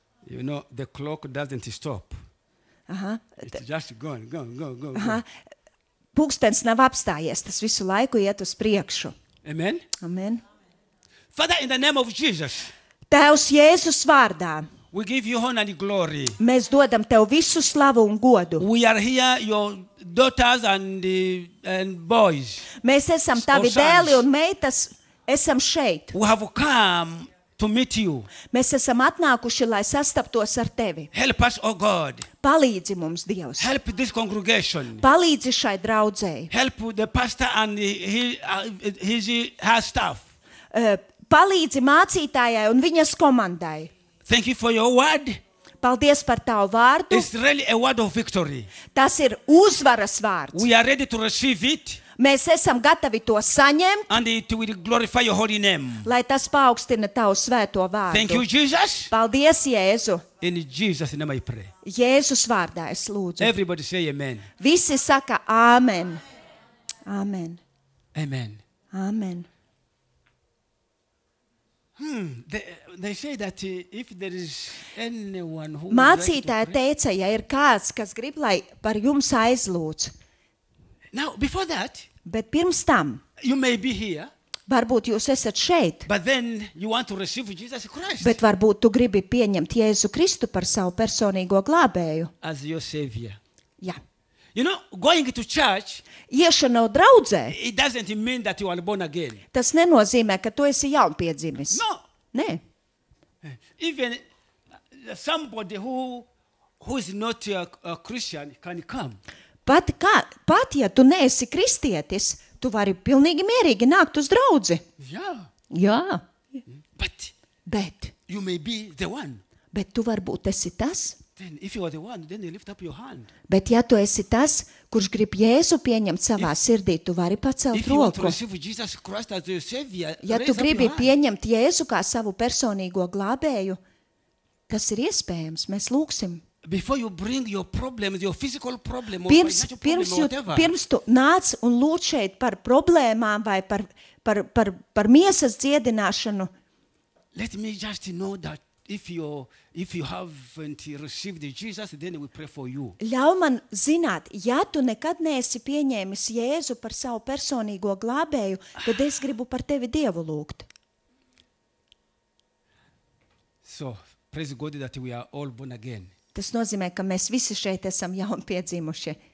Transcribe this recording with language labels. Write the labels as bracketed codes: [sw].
[en] You know, the clock doesn't stop. Aha. It's just going. Aha. [lv] Pulkstens nav apstājies, tas visu laiku iet uz priekšu. [en] Amen. Amen. Father, in the name of Jesus, [lv] Tēvs Jēzus vārdā, [en] we give you honor and glory. [lv] mēs dodam Tev visu slavu un godu. [en] We are here, your daughters and boys. [lv] Mēs esam Tavi [en] sons. [lv] dēli un meitas, esam šeit. [en] We have come to meet you. [lv] Mēs esam atnākuši, lai sastaptos ar Tevi. [en] Help us, oh God. [lv] Palīdzi mums, Dievs. [en] Help this congregation. [lv] Palīdzi šai draudzei. [en] Help the pastor and her staff. [lv] Palīdzi mācītājai un viņas komandai. [en] Thank you for your word. [lv] Paldies par Tavu vārdu. [en] It's really a word of victory. [lv] Tas ir uzvaras vārds. [en] We are ready to receive it. [lv] Mēs esam gatavi to saņemt, [en] And it will glorify your holy name. [lv] lai tas paaugstina Tavu svēto vārdu. [en] Thank you, Jesus. [lv] Paldies, Jēzu. [en] In Jesus' name I pray. [lv] Jēzus vārdā es lūdzu. [en] Everybody say amen. [lv] Visi saka āmen. Āmen. [en] Amen. [lv] Āmen. [en] They say that if there is anyone who [lv] Mācītāji teica, ja ir kāds, kas grib, lai par jums aizlūdz. [en] Now, before that, [lv] Bet pirms tam, [en] you may be here, [lv] varbūt jūs esat šeit, [en] but then you want to receive Jesus Christ [lv] bet varbūt tu gribi pieņemt Jēzu Kristu par savu personīgo glābēju. [en] as your Savior. [lv] Jā. [en] You know, going to church, [lv] Iešana draudzē, [en] it doesn't mean that you are born again. [lv] tas nenozīmē, ka tu esi jaunpiedzimis. [en] No. [lv] Nē. [en] Even somebody who is not a Christian can come. [lv] Pat ja tu neesi kristietis, tu vari pilnīgi mierīgi nākt uz draudzi. [en] Yeah. [lv] Jā, [en] But [lv] bet [en] you may be the one. [lv] tu varbūt esi tas. [en] Then if you are the one, then you lift up your hand. [lv] Bet ja tu esi tas, kurš grib Jēzu pieņemt savā sirdī, tu vari pacelt [en] If you want to [lv] roku. [en] receive Jesus Christ as your Savior, [lv] Ja [en] raise [lv] tu [en] up [lv] gribi [en] your hand. [lv] pieņemt Jēzu kā savu personīgo glābēju, tas ir iespējams, mēs lūgsim. [en] Before you bring your problems, your physical problem or [lv] Pirms, [en] financial problem or whatever, [lv] pirms tu nāc un lūdz šeit par problēmām vai par miesas dziedināšanu, [en] let me just know that if you haven't received Jesus, then we pray for you. [lv] ļauj man zināt, ja tu nekad neesi pieņēmis Jēzu par savu personīgo glābēju, tad es gribu par tevi Dievu lūgt. [en] So, praise God that we are all born again. [lv] Tas nozīmē, ka mēs visi šeit esam jaunpiedzimuši.